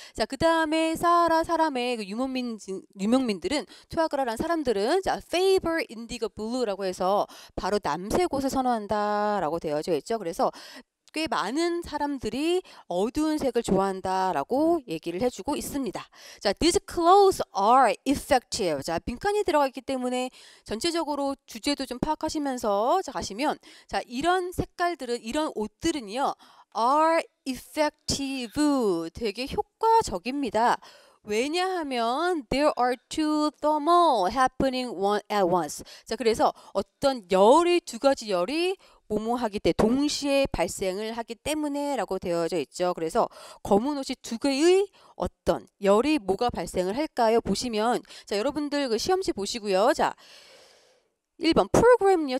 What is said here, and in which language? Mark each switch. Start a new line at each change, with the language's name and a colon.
Korean: 자, 그 다음에 사하라 사람의 그 유목민들은, 투아그라라는 사람들은, 자, favor indigo blue 라고 해서 바로 남색 옷을 선호한다 라고 되어져 있죠. 그래서 꽤 많은 사람들이 어두운 색을 좋아한다라고 얘기를 해주고 있습니다.
English: 자, these clothes are effective.
Korean: 자, 빈칸이 들어가 있기 때문에 전체적으로 주제도 좀 파악하시면서 자, 가시면, 자, 이런 색깔들은, 이런 옷들은요, are effective. 되게 효과적입니다.
English: 왜냐하면 there are two thermal happening one at once.
Korean: 자, 그래서 어떤 열이 두 가지 열이 뭐뭐하기 때 동시에 발생을 하기 때문에라고 되어져 있죠. 그래서 검은 옷이 두 개의 어떤 열이 뭐가 발생을 할까요? 보시면 자, 여러분들 그 시험지 보시고요. 자, 1번 프로그램은요.